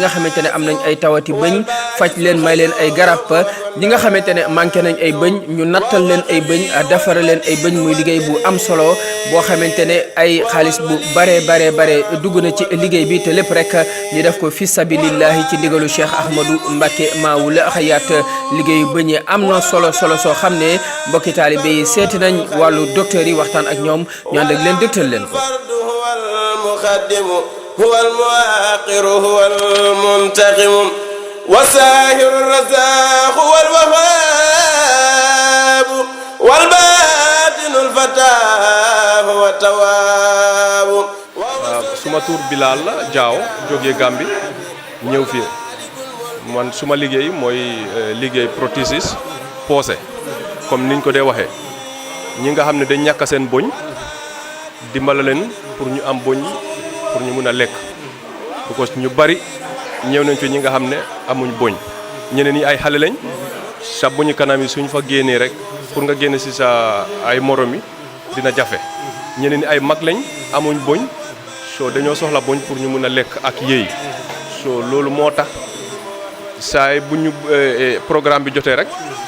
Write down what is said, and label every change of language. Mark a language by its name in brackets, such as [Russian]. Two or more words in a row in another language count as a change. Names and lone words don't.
[Wolof] nga xamante ne am nañ ay tawati bëñ faj leen may leen ay garab ñi nga xamante ne manqué nañ ay bëñ ñu nattal leen ay bëñ defara leen ay bëñ muy liggéey bu am solo boo xamante ne ay xaalis bu bare dugg na ci liggéey bi te lépp rek ñu def ko [Arabic] في سبيل الله [Wolof] ci ndigalu Cheikh Ahmadou Mbacké Wul Hayaat liggéeyu bëñ yi am na solo soo xam ne mbokki taalibe yi seeti nañ wàllu docteur yi waxtaan ak ñoom ñu ànd ak leen dëgtal leen ko. [Arabic] هو المؤخر هو المنتقم والساهر الرزاق هو الوهاب والباطن الفتاح هو التواب. [Wolof] suma tur Bilal la Diaw jógee Gambie ñëw fii man suma liggéey mooy liggéey prothèse poosé comme niñ ko dee waxee ñi nga xam ne dañ ñàkk seen boñ dimbala leen pour ñu am boñ pour ñu mun a lekk parce que ñu bari ñëw nañ fi ñi nga xam ne amuñ boñ ñeneen ñi ay xale lañ sa boñu kanam yi suñ fa génnee rek pour nga génne si sa ay morom yi dina jafe ñeneen ñi ay mag lañ amuñ boñ soo dañoo soxla boñ pour ñu mun a lekk ak yéey soo loolu moo tax saay bu ñu programme bi jotee rek